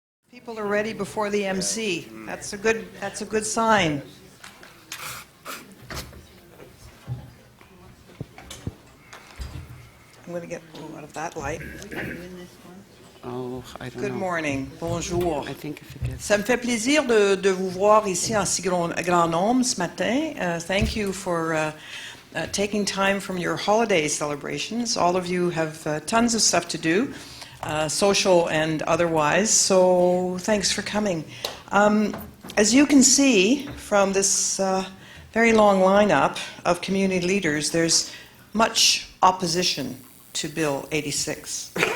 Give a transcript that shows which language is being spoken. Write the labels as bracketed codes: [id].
[en] People are ready before the MC. That's a good sign. I'm going to get out of that light. Oh, I don't Good know. morning. [fr] Bonjour. [en] I think if it gets... [fr] Ça me fait plaisir de vous voir ici en si grand nombre ce matin. [en] Thank you for taking time from your holiday celebrations. All of you have tons of stuff to do, social and otherwise, so thanks for coming. As you can see from this very long lineup of community leaders, there's much opposition to Bill 86.